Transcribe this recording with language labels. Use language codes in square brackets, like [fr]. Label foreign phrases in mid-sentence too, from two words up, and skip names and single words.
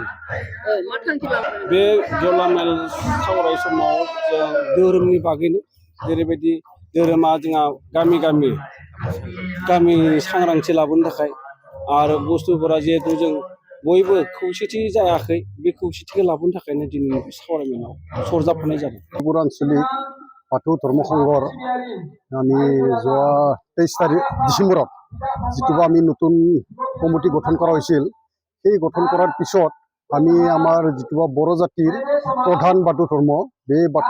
[brx] बे गेवलां मेल सावराय समाव जों धोरोमनि बागैनो जेरैबायदि धोरोमा जोंहा गामि सांग्रांथि लाबोनो थाखाय आरो बुस्थुफोरा जिहेथु जों बयबो खौसेथि जायाखै बे खौसेथिखौ लाबोनो थाखायनो दिनैनि बे सावरायमेलाव सरजाबफानाय जादों। [as] ত্ৰিপুৰা আঞ্চলিক বাথৌ ধৰ্ম সংঘৰ আমি যোৱা 23 ডিচেম্বৰত যিটো আমি নতুন কমিটি গঠন কৰা হৈছিল সেই গঠন কৰাৰ পিছত আমি আমাৰ যিটো বড়ো জাতিৰ প্ৰধান বাথৌ ধৰ্ম এই বাথৌ